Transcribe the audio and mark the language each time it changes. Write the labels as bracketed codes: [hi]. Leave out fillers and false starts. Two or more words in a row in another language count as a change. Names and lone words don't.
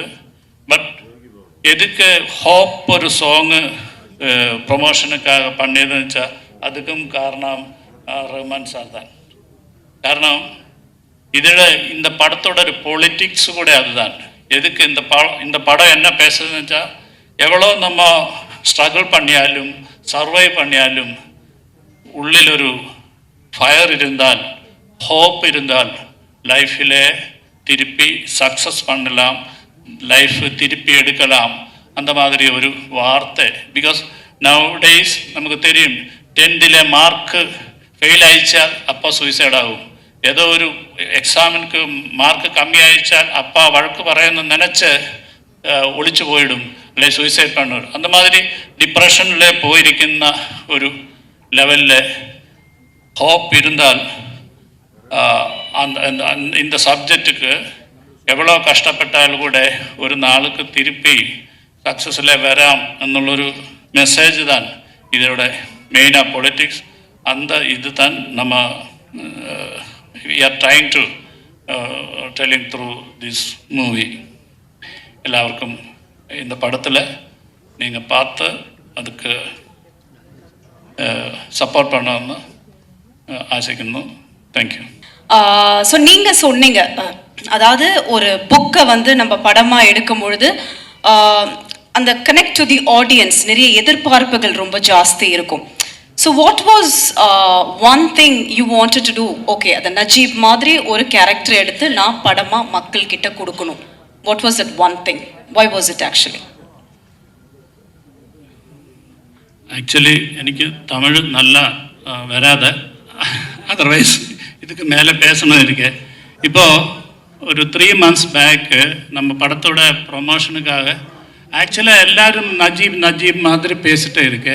[ta] பட் எதுக்கு ஹோப் ஒரு சாங்கு ப்ரொமோஷனுக்காக பண்ணியதுன்னு வச்சால் அதுக்கும் காரணம் ரஹ்மான் சார் தான். காரணம் இதில் இந்த படத்தோட ஒரு பொலிட்டிக்ஸ் கூட அதுதான். எதுக்கு இந்த படம் என்ன பேசுறதுன்னு வச்சால் எவ்வளோ நம்ம ஸ்ட்ரகிள் பண்ணியாலும் சர்வைவ் பண்ணியாலும் [ml] ഉള്ളിലൊരു ഫയർ ഇരുന്നാൽ, ഹോപ്പ് ഇരുന്നാൽ ലൈഫിലെ തിരുപ്പി സക്സസ് [ta] பண்ணலாம், லைஃப் திருப்பி எடுக்கலாம். அந்த மாதிரி ஒரு வார்த்தை. [en] because now days [ta] நமக்கு தெரியும், [ml] 10th മാർക്ക് ഫെയിൽ അയച്ചാൽ അപ്പോൾ സൂയിസൈഡ് ആകും. ഏതോ ഒരു എക്സാമിന് മാർക്ക് കമ്മി അയച്ചാൽ അപ്പോൾ വഴക്ക് പറയുന്ന നനച്ച് ഒളിച്ചു പോയിടും, അല്ലെ സൂയിസൈഡ് பண்ணும். [ta] அந்த மாதிரி டிப்ரெஷனில் போயிருக்கிற ஒரு லெவலில் ஹோப் இருந்தால் இந்த சப்ஜெக்டுக்கு எவ்வளோ கஷ்டப்பட்டாலும் கூட ஒரு நாளுக்கு திருப்பி சக்ஸஸில் வராம் [ml] എന്നുള്ളൊരു മെസ്സേജ് [ta] தான் இதோட மெயினாக பொலிட்டிக்ஸ். அந்த இது தான் நம்ம [en] we are trying to telling through this movie. [ta] எல்லாருக்கும் இந்த படத்தில் நீங்கள் பார்த்து அதுக்கு சப்போர்ட் பண்ணணும்னு ஆசைக்கணும். தேங்க்யூ. ஸோ நீங்கள் சொன்னீங்க, அதாவது ஒரு புக்கை வந்து நம்ம படமாக எடுக்கும் பொழுது அந்த [en] connect to the audience [ta] நிறைய எதிர்பார்ப்புகள் ரொம்ப ஜாஸ்தி இருக்கும். [en] So what was one thing you wanted to do? [ta] ஓகே, அந்த நஜீப் மாதிரி ஒரு கேரக்டர் எடுத்து நான் படமாக மக்கள் கிட்ட கொடுக்கணும். [en] What was it one thing? Why was it actually? [ta] ஆக்சுவலி எனக்கு தமிழ் நல்லா வராத, அதர்வைஸ் இதுக்கு மேலே பேசணும் இருக்கு. இப்போது ஒரு 3 [en] months back [ta] நம்ம படத்தோட ப்ரொமோஷனுக்காக ஆக்சுவலாக எல்லாரும் நஜீப் மாதிரி பேசிட்டே இருக்கு.